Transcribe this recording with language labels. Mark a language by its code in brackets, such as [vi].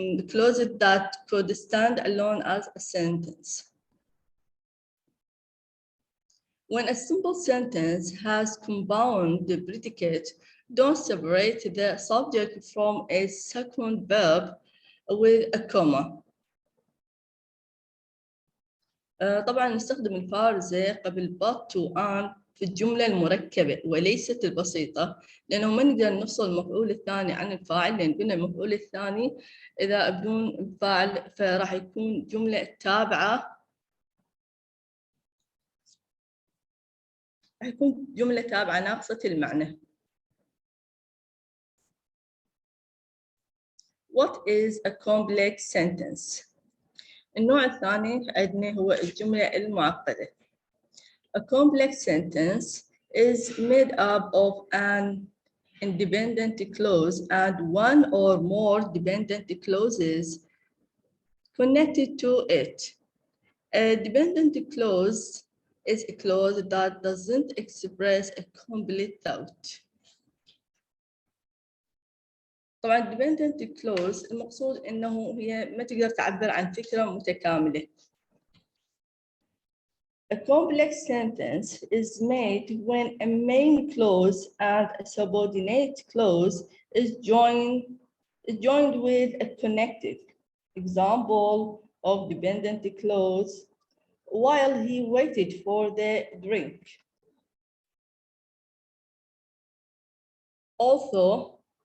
[en] Clauses that could stand alone as a sentence. When a simple sentence has compound predicate, don't separate the subject from a second verb with a comma. [ar] طبعا نستخدم الفارزة قبل but و and في الجملة المركبة وليست البسيطة لأنه ما نقدر نفصل المفعول الثاني عن الفاعل لأن قلنا المفعول الثاني إذا بدون الفاعل فراح يكون جملة تابعة راح يكون جملة تابعة ناقصة المعنى. [en] What is a complex sentence? [ar] النوع الثاني عندنا هو الجملة المعقدة. [en] A complex sentence is made up of an independent clause and one or more dependent clauses connected to it. A dependent clause is a clause that doesn't express a complete thought. [ar] طبعاً dependent clause المقصود إنه هي ما تقدر تعبر عن فكرة متكاملة. [en] A complex sentence is made when a main clause and a subordinate clause is joined with a connected. Example of dependent clause, while he waited for the drink. Also,